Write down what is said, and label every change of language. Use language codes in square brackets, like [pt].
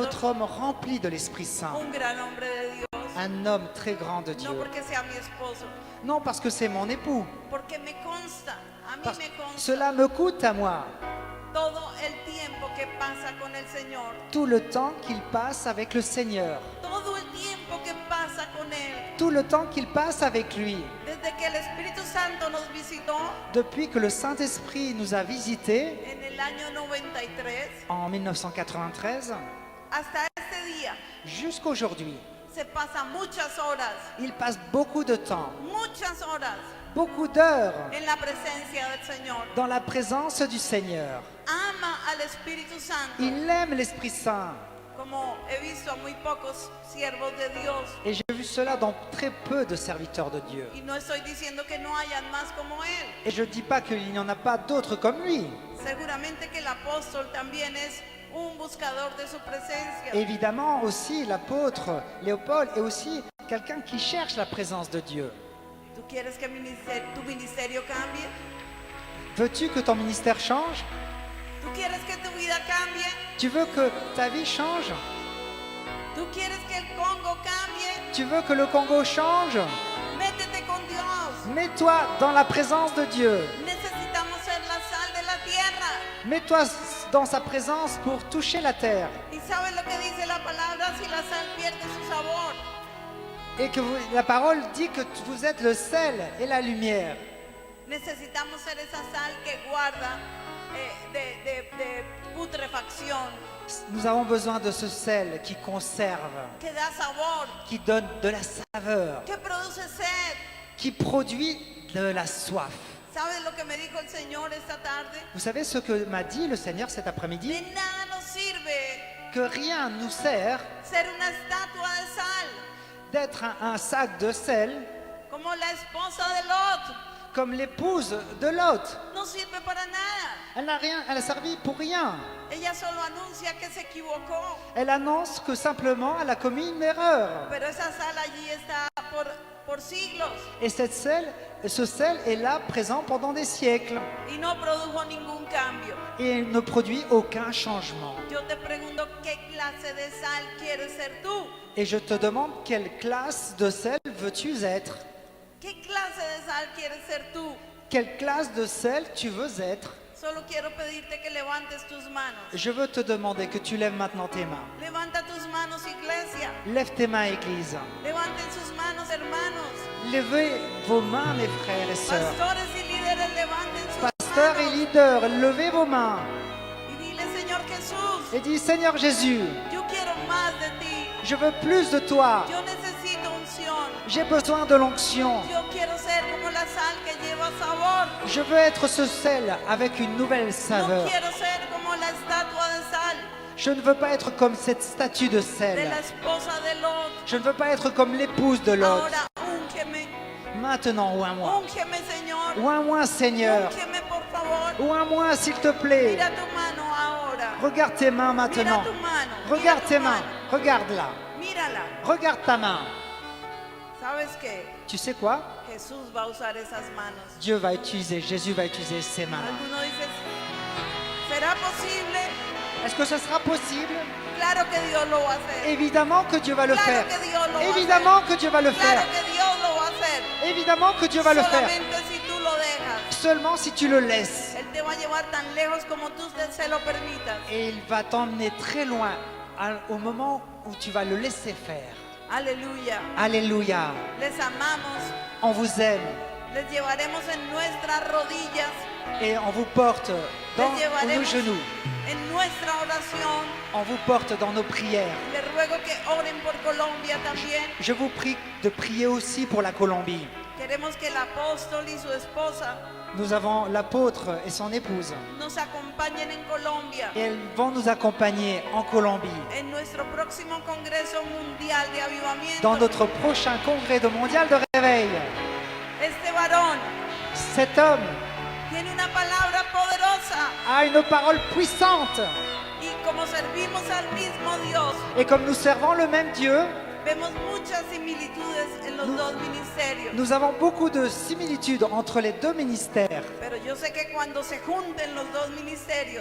[fr] autre homme rempli de l'Esprit Saint, [es] un gran hombre de Dios, [fr] un homme très grand de Dieu. [es] No porque sea mi esposo, [fr] Non parce que c'est mon époux. [es] porque me consta, a mí [fr] Parce- [es] me consta [fr] Cela me coûte à moi. [es] todo el tiempo que pasa con el Señor, [fr] Tout le temps qu'il passe avec le Seigneur. [es] todo el tiempo que pasa con Él, [fr] Tout le temps qu'il passe avec lui. [es] desde que el Espíritu Santo nos visitó [fr] Depuis que le Saint-Esprit nous a visités [es] en el año 93 [fr] en 1993 [es] hasta este día, [fr] jusqu'aujourd'hui. [es] se pasan muchas horas, [fr] Il passe beaucoup de temps, [es] muchas horas [fr] beaucoup d'heures [es] en la presencia del Señor. [fr] dans la présence du Seigneur. [es] Ama al Espíritu Santo, [fr] Il aime l'Esprit Saint. [es] como he visto a muy pocos siervos de Dios. [fr] Et j'ai vu cela dans très peu de serviteurs de Dieu. [es] Y no estoy diciendo que no hayan más como Él. [fr] Et je ne dis pas qu'il n'y en a pas d'autres comme lui. [es] Seguramente que el apóstol también es un buscador de su presencia. [fr] Évidemment aussi, l'apôtre Léopold est aussi quelqu'un qui cherche la présence de Dieu. [es] ¿Tú quieres que tu ministerio cambie? [fr] Veux-tu que ton ministère change? [es] ¿Tú quieres que tu vida cambie? [fr] Tu veux que ta vie change? [es] ¿Tú quieres que el Congo cambie? [fr] Tu veux que le Congo change? [es] Métete con Dios. [fr] Mets-toi dans la présence de Dieu. [es] Necesitamos ser la sal de la tierra. [fr] Mets-toi dans sa présence pour toucher la terre. [es] ¿Y sabes lo que dice la palabra si la sal pierde su sabor? [fr] Et que la parole dit que vous êtes le sel et la lumière. [es] Necesitamos ser esa sal que guarda de putrefacción, [fr] Nous avons besoin de ce sel qui conserve, [es] que da sabor, [fr] qui donne de la saveur, [es] que produce sed. [fr] qui produit de la soif. [es] ¿Sabes lo que me dijo el Señor esta tarde? [fr] Vous savez ce que m'a dit le Seigneur cet [es] De [fr] après-midi? [es] nada nos sirve [fr] Que rien nous sert [es] ser una estatua de sal, [fr] d'être un sac de sel [es] como la esposa de Lot. [fr] comme l'épouse de Lot. [es] No sirve para nada. [fr] Elle a servi pour rien. [es] Ella solo anuncia que se equivocó, [fr] Elle annonce que simplement elle a commis une erreur. [es] pero esa sal allí está por siglos [fr] Et ce sel est là présent pendant des siècles [es] y no produjo ningún cambio. [fr] et il ne produit aucun changement. [es] Yo te pregunto, ¿qué clase de sal quieres ser tú? [fr] Et je te demande quelle classe de sel veux-tu être? [es] ¿Qué clase de sal quieres ser tú? [fr] Quelle classe de sel tu veux être? [es] Solo quiero pedirte que levantes tus manos. [fr] Je veux te demander que tu lèves maintenant tes mains. [es] Levanta tus manos, iglesia. [fr] Lève tes mains, Église. [es] Levanten sus manos, hermanos. [fr] Levez vos mains, mes frères et sœurs. [es] Pastores y líderes, levanten sus [fr] Pasteurs et [es] manos. [fr] leaders, levez vos mains [es] Y dile, Señor Jesús, [fr] et dis, Seigneur Jésus, [es] yo quiero más de ti. [fr] je veux plus de toi. [es] Yo necesito unción. [fr] J'ai besoin de l'onction. [es] Yo quiero ser como la sal que lleva sabor. [fr] Je veux être ce sel avec une nouvelle [es] No [fr] saveur. [es] quiero ser como la estatua de sal [fr] Je ne veux pas être comme cette statue de [es] de [fr] sel. [es] la esposa de Lot. [fr] Je ne veux pas être comme l'épouse de Lot. [es] Ahora úngeme, [fr] Maintenant, oins-moi. [es] úngeme, Señor. [fr] Oins-moi, Seigneur. [es] Úngeme, por favor. [fr] Oins-moi, s'il te plaît. [es] Mira tu mano ahora. [fr] Regarde tes mains maintenant. [es] Mira tu mano. [fr] Regarde [es] Mira [fr] tes [es] tu [fr] mains. [es] mano. [fr] Regarde-la. [es] Mírala. [fr] Regarde ta main. [es] ¿Sabes qué? [fr] Tu sais quoi? [es] Jesús va a usar esas manos. [fr] Dieu va utiliser, Jésus va utiliser ses mains. [es] Alguno dice, ¿será posible? [fr] Est-ce que ce sera possible? [es] Claro que Dios lo va a hacer. [fr] Évidemment que Dieu va le [es] Claro [fr] faire. [es] que Dios lo va a [fr] Évidemment [es] hacer. [fr] que Dieu va le [es] Claro [fr] faire. [es] que Dios lo va a hacer. [fr] Évidemment que Dieu va le faire. [es] Solamente si tú lo dejas. [fr] Seulement si tu le laisses. [es] Él te va a llevar tan lejos como tú se lo permitas. [fr] Et il va t'emmener très loin au moment où tu vas le laisser faire. [es] Aleluya. [fr] Alléluia. [es] Les amamos. [fr] On vous aime [es] Les llevaremos en nuestras rodillas, [fr] et on vous porte dans [es] les [fr] nos [es] llevaremos [fr] genoux. [es] en nuestra oración. [fr] On vous porte dans nos prières. [es] Les ruego que oren por Colombia también. [fr] Je vous prie de prier aussi pour la Colombie. [es] Queremos que el apóstol y su esposa [fr] Nous avons l'apôtre et son épouse. [es] nos acompañen en Colombia [fr] Et elles vont nous accompagner en Colombie. [es] en nuestro próximo Congreso Mundial de Avivamiento. [fr] Dans notre prochain congrès de mondial de réveil. [es] Este varón [fr] Cet homme [es] tiene una palabra poderosa [fr] a une parole puissante. [es] y como servimos al mismo Dios, [fr] Et comme nous servons le même Dieu, [es] vemos muchas similitudes en los dos ministerios. [fr] nous avons beaucoup de similitudes entre les deux ministères. [es] Pero yo sé que cuando se junten los dos ministerios,